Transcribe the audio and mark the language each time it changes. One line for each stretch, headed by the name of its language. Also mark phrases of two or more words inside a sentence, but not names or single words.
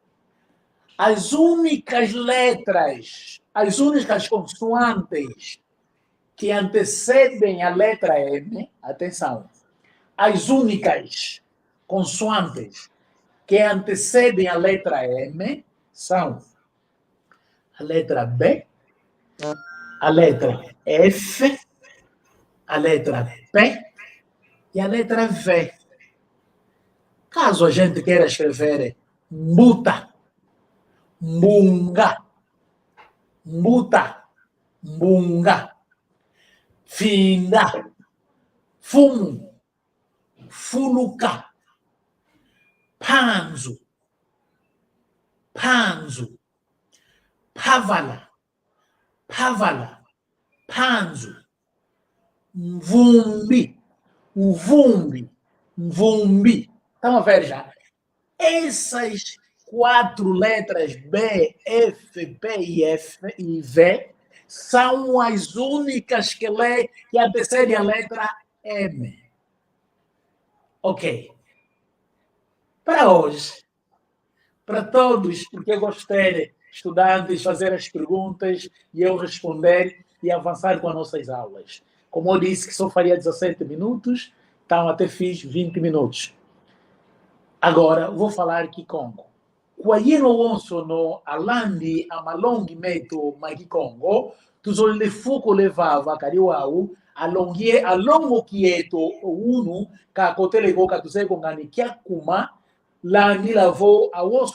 Portuguese: As únicas letras, as únicas consoantes que antecedem a letra M, atenção, as únicas consoantes que antecedem a letra M são a letra B, a letra F, a letra P e a letra V. Caso a gente queira escrever Mbuta,
Kongo: Mbunga, Mbuta, Mbunga, Finda, Fumu, Fuluka, Panzo, Panzo, Pavala, Pavala, Panzo, Mvumbi, Mvumbi, Mvumbi.
Portuguese: Estão a ver já? Essas 4 letras B, F, P e F e V são as únicas que antecedem a letra M. Ok. Para hoje, para todos, porque eu gostei de estudantes fazer as perguntas e eu responder e avançar com as nossas aulas. Como eu disse que só faria 17 minutos, então até fiz 20 minutos. Agora, vou falar Kikongo.
Kongo: Kwayeno wonso no alandi amalongi meto Kikongo, tuzole fuko levava kariwau, alongo kieto unu, ka kotele go katuseko ngani kia kuma, langi lavo awoso